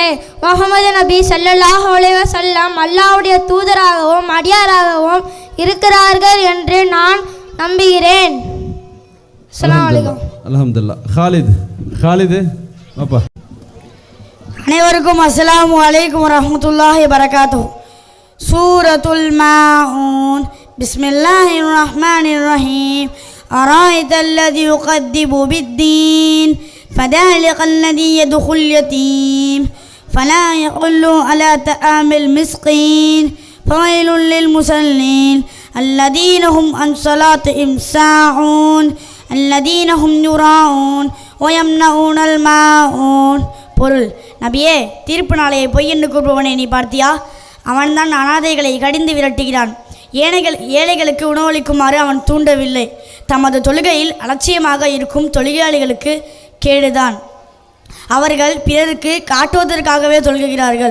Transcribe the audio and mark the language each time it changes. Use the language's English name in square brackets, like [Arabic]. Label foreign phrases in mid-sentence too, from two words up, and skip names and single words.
[Tamil] முஹம்மது நபி [Arabic] صلى الله عليه وسلم [Tamil] அல்லாஹ்வுடைய தூதராகவும் அடியாராகவும் இருக்கிறார்கள் என்று நான் நம்புகிறேன். [Arabic] السلام عليكم. [Tamil] அல்ஹம்துலில்லாஹ். காலிது பாப்பா. [Arabic] அனைவருக்கும் السلام عليكم ورحمة الله وبركاته. சூரத்துல் மாஊன். بسم الله الرحمن الرحيم. أرأيت الذي يكذب بالدين فذلك الذي يدعو اليتيم فلا يحض على طعام المسكين فويل للمصلين الذين هم عن صلاتهم ساهون الذين هم يراءون ويمنعون الماعون. [Tamil] பொருள்: நபியே, தீர்ப்பு நாளையை பொய் என்று கூறுபவனை நீ பார்த்தியா? அவன்தான் அனாதைகளை கடிந்து விரட்டுகிறான். ஏழைகளுக்கு உணவளிக்குமாறு அவன் தூண்டவில்லை. தமது தொழுகையில் அலட்சியமாக இருக்கும் தொழுகையாளிகளுக்கு கேடுதான். அவர்கள் பிறருக்கு காட்டுவதற்காகவே தொழுகிறார்கள்.